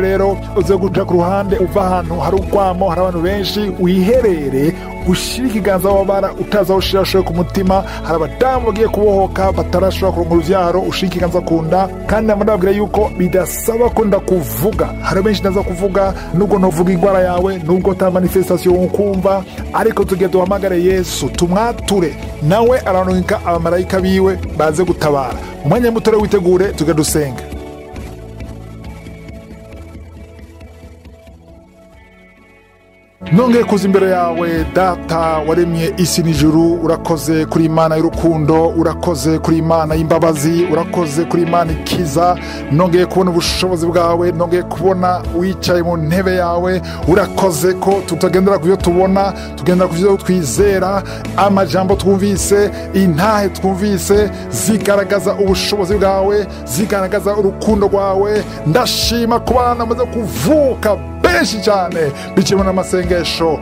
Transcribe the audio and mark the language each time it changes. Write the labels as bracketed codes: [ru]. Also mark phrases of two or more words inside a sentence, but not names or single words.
[rn] Rero uze guca ku ruhande, uva ahantu hari urwamo, hari abantu benshi, wiherere ushira ikiganza wabara utaza ushira ku mutima. Hari abadamu bagiye kubohoka batarashobora kuronka uruvyaro, ushira ikiganza ku nda. Kandi ndababwira yuko bidasaba ko ndakuvuga. Hari benshi ndaza kuvuga, nubwo ntuvuga indwara yawe, nubwo ta manifestation ukumva, ariko tugiye duhamagare Yesu, tumwature, nawe aranuka abamarayika biwe baze gutabara. Umwanya muto rero witegure, tuge dusenga. Nongeye kuza imbere yawe Data waremye isi n'ijuru. Urakoze kuri Imana y'urukundo, urakoze kuri Imana y'imbabazi, urakoze kuri Imana ikiza. Nongeye kubona ubushobozi bwawe, nongeye kubona wicaye mu ntebe yawe. Urakoze ko tutagendera kuvyo tubona, tugendera kuvyo twizera. Amajambo twumvise, intahe twumvise zigaragaza ubushobozi bwawe, zigaragaza urukundo rwawe. Ndashima kubana namaze kuvuka benshi cyane bikibona n'amasengesho.